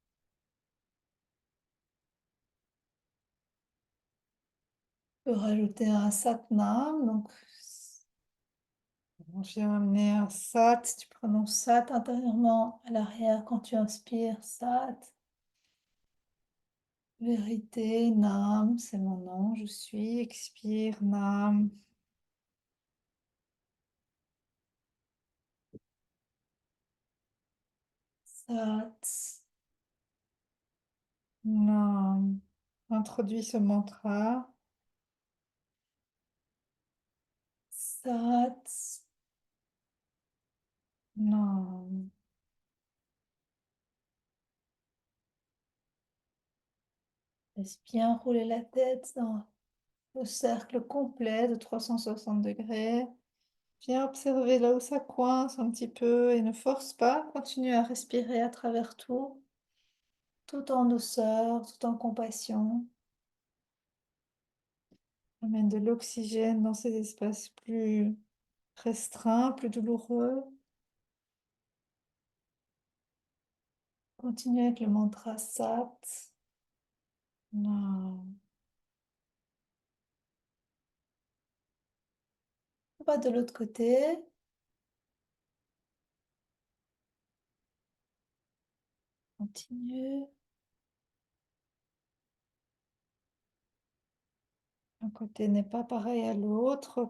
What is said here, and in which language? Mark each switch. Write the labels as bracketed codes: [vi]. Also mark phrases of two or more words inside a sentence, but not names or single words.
[fr] On peut rajouter un satnam. Donc, on vient amener un sat. Tu prononces sat intérieurement à l'arrière quand tu inspires. Sat. Vérité. Nam, c'est mon nom. Je suis. Expire. Nam. Sat. Nam. Introduis ce mantra. Sat. Nam. Laisse bien rouler la tête dans le cercle complet de 360 degrés. Viens observer là où ça coince un petit peu et ne force pas. Continue à respirer à travers tout en douceur, tout en compassion. Amène de l'oxygène dans ces espaces plus restreints, plus douloureux. Continue avec le mantra Sat. Nam. On va de l'autre côté. Continue. Un côté n'est pas pareil à l'autre.